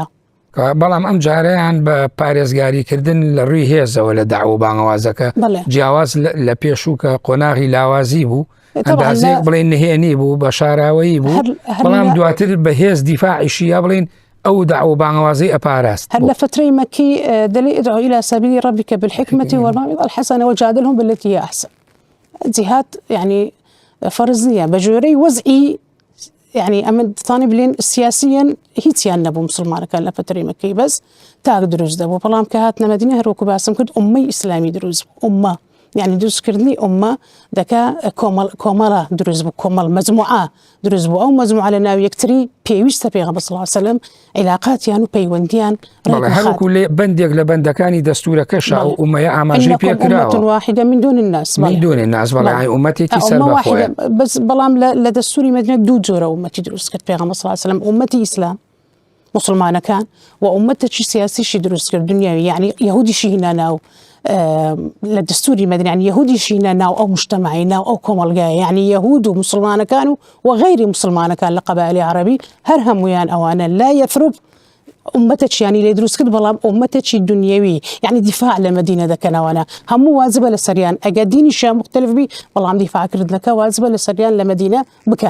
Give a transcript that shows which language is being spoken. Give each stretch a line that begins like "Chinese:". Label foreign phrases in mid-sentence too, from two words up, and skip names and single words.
Central Kurdish: بەڵام ئەم جارەیان بە پارێزگاریکردن لە ڕووی هێزەوە لە داعوە بانگەوازەکە جیاواز لە پێشووکە قۆناغی لاوازی بوو، ئەندازێک بڵێن نهێنی بوو بە شاراوەیی بوو، بەڵام دواتر بە هێز دیفاعیشی یا بڵێن ئەو داعوە بانگەوازەی ئەپاراست. هەر لە فترەی مەکی دەڵێ
Arabic: ادعو إلى سبيل ربك بالحكمة والموعظة الحسنة وجادلهم بالتي هي أحسن.
Central Kurdish: جهات يعني فرض نییە بە ژێرەی وەزعی، يعني ئەمە دەتوانێ بڵێن سیاسیەن هیچیان نەبوو مسلمانەکان لە فترەی مەکەی، بەس تاک دروست دەبوو، بەڵام کە هاتنە مەدینە هەروەکو باسم کرد ئومەی ئیسلامی دروست بوو، ئومە يعني دروستکردنی ئومە دەکا کۆمەڵە دروست بوو، کۆمەڵ مەجموعە دروست بوو، ئەو مەجموعە لە ناو یەکتری پێویستە پێغەمبەر
Arabic: صلی الله علیه و سلم
Central Kurdish: عیلاقاتیان و پەیوەندیان هەروەکو لێ بەندێک لە بەندەکانی دەستورەکەشە ئەو ئومەیە ئاماژەی پێکراوە،
Arabic: واحدة من دون الناس، من دون الناس،
Central Kurdish: بەڵام ئومەتێکی سەر بەخۆیە، بس بەڵام لە دەستوری مەدینە دوو جۆرە ئومەتی دروست کرد پێغەمبەر
Arabic: صلی الله علیه و سلم،
Central Kurdish: ئومەتی ئیسلام مسلمانەکان و ئومەتێکی سیاسیشی دروست کرد دنیاوی، یعنی یەهودیشی هینا ناو لە دەستوری مەدینە، یعنی یەهودیشی هینا ناو ئەو مجتەمەعی ناو ئەو کۆمەڵگایە، یعنی یەهود و مسلمانەکان و غەیری مسلمانەکان لە قەبائیلی عەرەبی هەر هەمویان ئەوانە لا یەثرب ئومەتێکی یعنی لێ دروست کرد، بەڵام ئومەتێکی دنیەوی، یعنی دیفاع لە مەدینە دەکەنەوەنە، هەموو واجبە لە سەریان ئەگەر دینیشیان مختلف بی، بەڵام دیفاعکردنەکە واجبە لە سەریان لە مەدینە بکەن.